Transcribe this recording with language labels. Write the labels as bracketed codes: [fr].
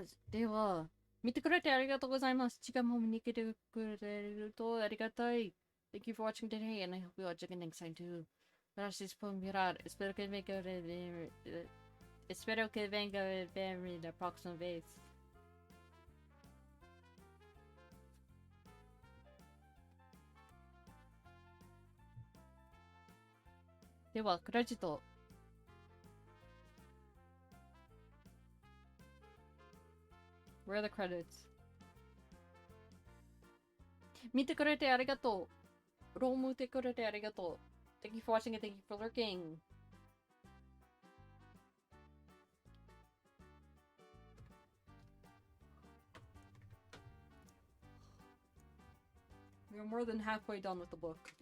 [ja] では、見てくれてありがとうございます。時間も見に来てくれるとありがたい。 [en] Thank you for watching today, and I hope you watch again next time too. [es] Gracias por mirar. Espero que venga a ver la próxima vez. [ja] では、クレジット。 [en] Where are the credits? [ja] 見てくれてありがとう。ローム見てくれてありがとう。 [en] Thank you for watching and thank you for lurking. We're more than halfway done with the book.